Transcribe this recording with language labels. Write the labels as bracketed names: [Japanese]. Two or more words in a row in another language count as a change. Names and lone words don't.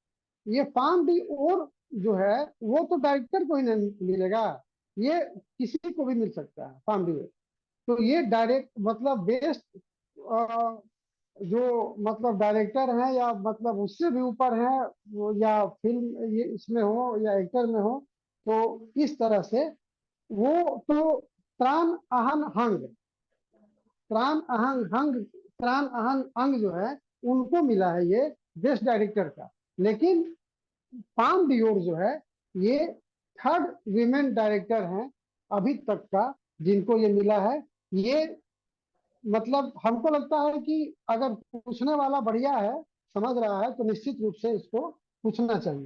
[Hindi] ये पाम डी और जो है वो तो डायरेक्टर को ही नहीं मिलेगा, ये किसी को भी मिल सकता है पाम डी। तो ये डायरेक्ट मतलब बेस्ट जो मतलब डायरेक्टर है या मतलब उससे भी ऊपर है वो, या फिल्म ये इसमें हो या एक्टर में हो, तो इस तरह से वो तो त्रान अहन हंग, त्रान अहंग हंग, त्रान अहन अंग जो है उनको मिला है ये [English] best director [Hindi] का। लेकिन पाम डियोर जो है ये 3rd [English] women director [Hindi] हैं अभी तक का जिनको ये मिला है। ये मतलब हमको लगता है कि अगर पूछने वाला बढ़िया है, समझ रहा है, तो निश्चित रूप से इसको पूछना चाहिए।